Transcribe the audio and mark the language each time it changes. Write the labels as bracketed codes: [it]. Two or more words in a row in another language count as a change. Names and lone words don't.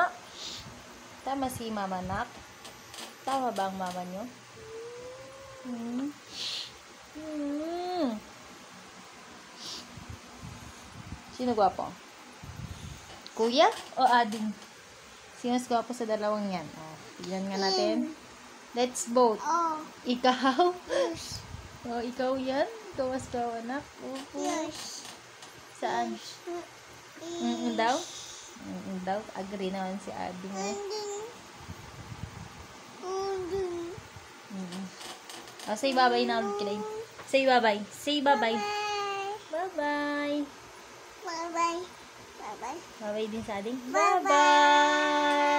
[tl] Tama si mama nak? Tama ba ang mama niyo? Sino gwapo? Kuya o ading? Sino mas gwapo sa dalawang yan? Oh, tignan nga natin. [en] Let's vote. Oh. [tl] Ikaw? [en] Yes. [tl] Oh, ikaw yan? Ikaw mas gwapo, anak? Opo. [en] Yes. [tl] Saan? Daw? Daw? Agree naman si ading. Oh, [en] say bye-bye [tl] na ulit, Klein. [en] Say bye-bye. Say bye-bye. Bye-bye. Bye-bye. Bye-bye. [tl] Bye-bye din sa ading. [en] Bye-bye. Bye-bye.